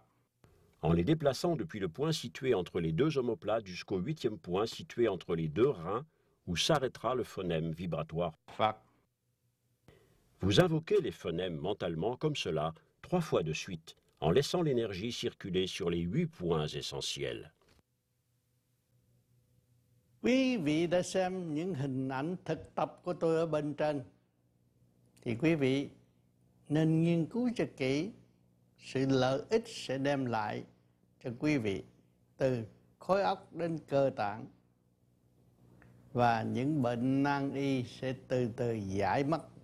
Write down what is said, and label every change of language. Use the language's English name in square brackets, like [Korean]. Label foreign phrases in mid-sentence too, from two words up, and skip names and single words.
[French] En les déplaçant depuis le point situé entre les 2 omoplates jusqu'au 8e point situé entre les 2 reins, où s'arrêtera le phonème vibratoire. [Vietnamese] Phật. [French] Vous invoquez les phonèmes mentalement comme cela, 3 fois de suite, en laissant l'énergie circuler sur les 8 points essentiels. [Vietnamese] Quý vị đã xem những hình ảnh thực tập của tôi ở bên trên, thì quý vị nên nghiên cứu cho kỹ sự lợi ích sẽ đem lại cho quý vị từ khối óc đến cơ tạng, và những bệnh nan y sẽ từ từ giải mất.